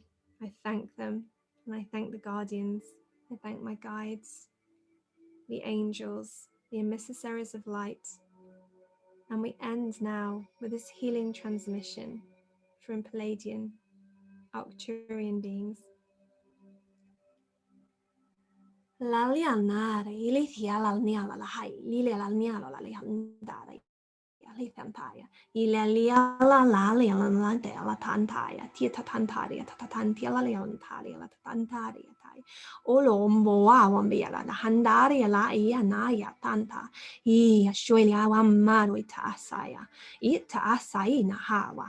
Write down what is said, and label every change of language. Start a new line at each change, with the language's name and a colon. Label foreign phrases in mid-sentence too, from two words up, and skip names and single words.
English: I thank them, and I thank the guardians. I thank my guides, the angels, the emissaries of light. And we end now with this healing transmission from Pleiadian, Arcturian beings. Lalianare, ilithiala niala lahai, lilia niala liandare, alithantaya, ilaliala laliala la tantaya, tita tantaria, tatantiala leontaria, la tantaria tai, olo moa wambiala, the handaria la ianaya tanta, shuelia wamaruita asaya, ita asai na hawa.